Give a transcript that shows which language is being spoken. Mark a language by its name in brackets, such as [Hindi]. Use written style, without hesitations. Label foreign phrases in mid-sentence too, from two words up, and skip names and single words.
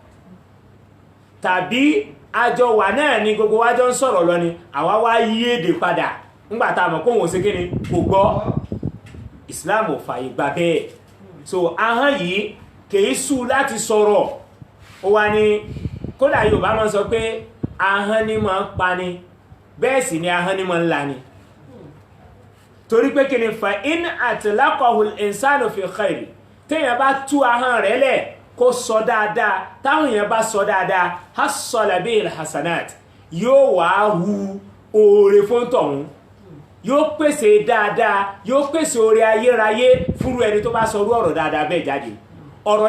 [Yoruba] tàbí àjọ wà náà ni gbogbo wa jọ ń sọ̀rọ̀ lọ ni àwa wá yí èdè padà ńgbà tá a mọ̀ kóhun ò sí kí ni kò gbọ́ Islam ò fàyè gbà bẹ́ẹ̀ so ahọ́n yìí kìí sú láti sọ̀rọ̀ ó wá ní kódà Yorùbá máa ń sọ pé ahọ́n ni máa ń pani bẹ́ẹ̀ sì ni ahọ́n ni máa ń lani torí pé kí ni fa [Arabic] إن أطلقه الإنسان في خير [Yoruba] téèyàn bá tú ahọ́n rẹ̀ lẹ̀ kó sọ dáadáa táwọn èèyàn bá sọ dáadáa [Arabic] حصل بالحسنات [Yoruba] yóò wá hu oore fún tọ̀hún yóò pèsè dáadáa yóò pèsè oore ayérayé fúru ẹni tó bá sọrú ọ̀rọ̀ dáadáa bẹ́ẹ̀ jáde ọ̀rọ̀